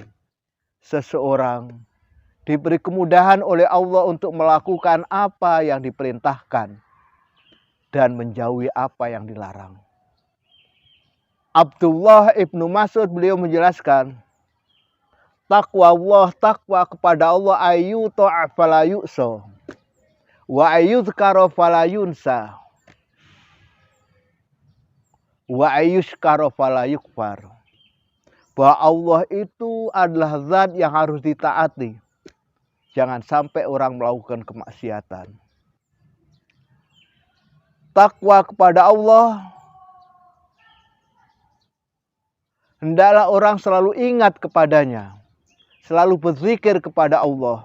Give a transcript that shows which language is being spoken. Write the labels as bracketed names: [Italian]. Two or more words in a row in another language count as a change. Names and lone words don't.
[Indonesian] Seseorang diberi kemudahan oleh Allah untuk melakukan apa yang diperintahkan dan menjauhi apa yang dilarang. Abdullah ibnu Mas'ud beliau menjelaskan, takwa Allah, takwa kepada Allah [Arabic] أن يطاع فلا يعصى وأن يذكر فلا ينسى وأن يشكر فلا يكفر. [Indonesian] Bahwa Allah itu adalah zat yang harus ditaati. Jangan sampai orang melakukan kemaksiatan. Takwa kepada Allah, hendaklah orang selalu ingat kepadanya, selalu berzikir kepada Allah.